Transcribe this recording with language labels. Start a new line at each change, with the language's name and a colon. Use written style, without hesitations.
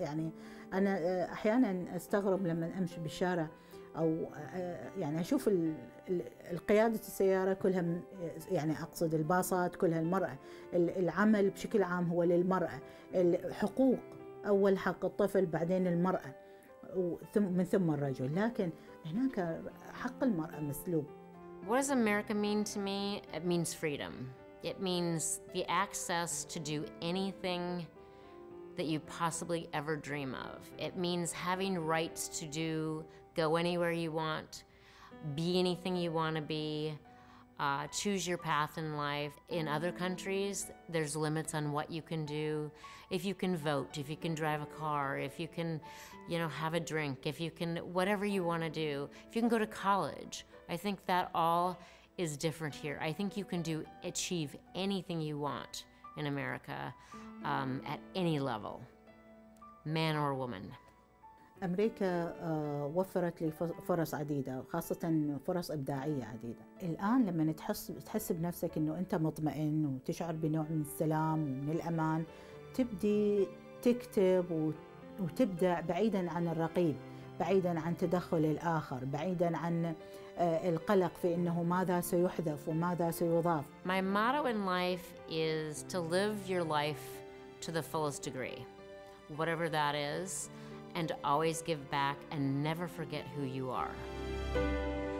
Arabic: يعني أنا أحيانا أستغرب لما أمشي بالشارع أو يعني أشوف القيادة السيارة كلها، يعني أقصد الباصات كلها المرأة، العمل بشكل عام هو للمرأة، الحقوق أول حق الطفل بعدين المرأة من ثم الرجل، لكن هناك حق المرأة مسلوب.
English: What does America mean to me? It means freedom. It means the access to do anything that you possibly ever dream of. It means having rights to go anywhere you want, be anything you want to be, choose your path in life. In other countries, there's limits on what you can do. If you can vote, if you can drive a car, if you can, have a drink, if you can, whatever you want to do, if you can go to college. I think that all is different here. I think you can achieve anything you want in America at any level, man or woman.
Arabic: أمريكا وفرت لي فرص عديدة، خاصة فرص إبداعية عديدة. الآن لما تحس بنفسك إنه أنت مطمئن وتشعر بنوع من السلام ومن الأمان، تبدي تكتب وتبدع بعيداً عن الرقيب، بعيداً عن تدخل الآخر، بعيداً عن القلق في إنه ماذا سيحذف وماذا سيضاف.
English: My motto in life is to live your life to the fullest degree, whatever that is, and to always give back and never forget who you are.